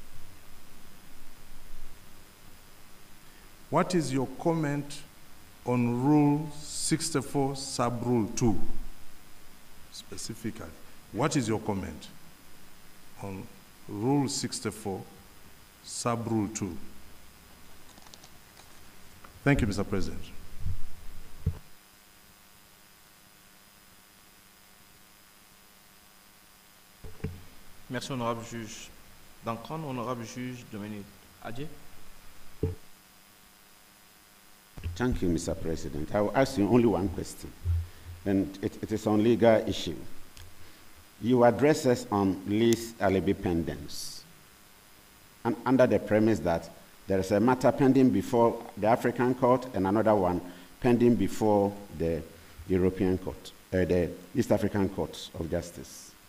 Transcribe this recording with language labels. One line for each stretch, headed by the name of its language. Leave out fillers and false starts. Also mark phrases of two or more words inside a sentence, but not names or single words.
English: What is your comment on Rule 64, Sub-Rule 2? Specifically, what is your comment on Rule 64, Sub-Rule 2? Thank you, Mr. President.
French: Merci, honorable juge Dankron. Honorable juge Dominique Adje.
English: Thank you, Mr. President. I will ask you only one question, and it is on legal issue. You address us on lease alibi pendants, and under the premise that there is a matter pending before the African court and another one pending before the European court, the East African Court of Justice.